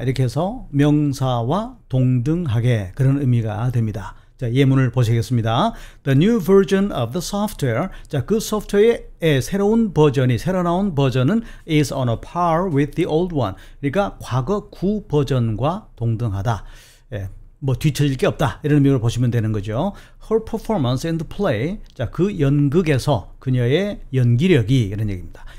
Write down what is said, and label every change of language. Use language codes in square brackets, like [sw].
[ko] 이렇게 해서 명사와 동등하게, 그런 의미가 됩니다. 예문을 보시겠습니다. [en] The new version of the software. [ko] 그 소프트웨어의 새로운 버전이, 새로 나온 버전은 [en] is on a par with the old one. [ko] 그러니까 과거 구 버전과 동등하다. 뭐 뒤처질 게 없다 이런 의미로 보시면 되는 거죠. [en] Her performance in the play, [ko] 자, 그 연극에서 그녀의 연기력이 이런 얘기입니다.